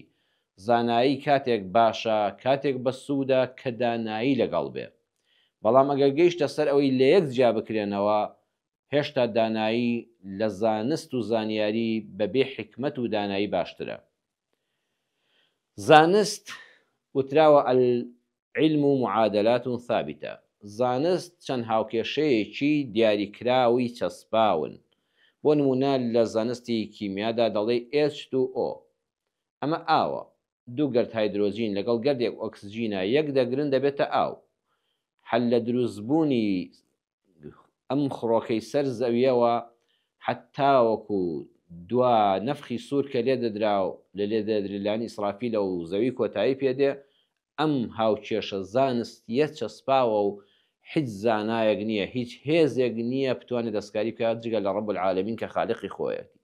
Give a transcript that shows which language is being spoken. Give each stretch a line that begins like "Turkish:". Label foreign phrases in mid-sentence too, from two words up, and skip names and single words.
Central Kurdish: زانایی کاتێک باشە، کاتێک بە سوودە کە دانایی لەگەڵ بێ. بەڵام ئەگەر گەیشتە سەر ئەوەی لە یەک جیا بکرێنەوە، هێشتا دانایی لە زانست و زانیاری بەبێ حکمت و دانایی باشترە. زانست وتراوە
Arabic: العلم معادلات ثابتة.
Central Kurdish: زانست چەند هاوکێشەیەکی دیاریکراوی چەسپاون. بۆ نمونە لە زانستی کیمیادا دەڵێ H2O، ئەمە ئاوە، دوو گەرد هایدرۆژین لەگەڵ گەردێک ئۆکسجینە یەک دەگرن دەبێتە ئاو. هەل لە دروستبوونی ئەم خڕۆکەی سەر زەویەوە حتا وەکو دوا نەفخی سوور کە لێ دەدراو لە لێدەدرلانی ئیسرافیلە و زەوی کۆتایی پێدێ، ئەم هاوکێشە زانستیە چەسپاوە و هیچ زانایەک نییە، هیچ هێزێک نییە بتوانێت دەستکاری بکات جگە لە
Arabic: ڕەب العالەمین
Central Kurdish: کە خالقی خۆیەتی.